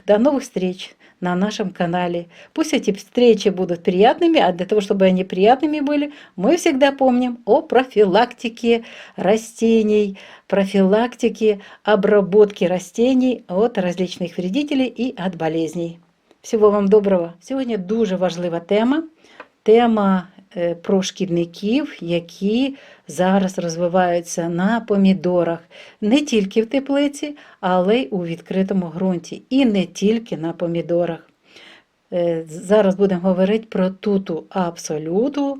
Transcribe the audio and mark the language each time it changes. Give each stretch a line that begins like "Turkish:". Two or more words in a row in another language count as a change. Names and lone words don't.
Russian: До новых встреч на нашем канале. Пусть эти встречи будут приятными, а для того, чтобы они приятными были, мы всегда помним о профилактике растений, профилактике обработки растений от различных вредителей и от болезней. Всего вам доброго!
Ukrainian: Сьогодні дуже важлива тема. Тема про шкідників, які зараз розвиваються на помідорах. Не тільки в теплиці, але й у відкритому ґрунті. І не тільки на помідорах. Зараз будемо говорити про туту абсолюту.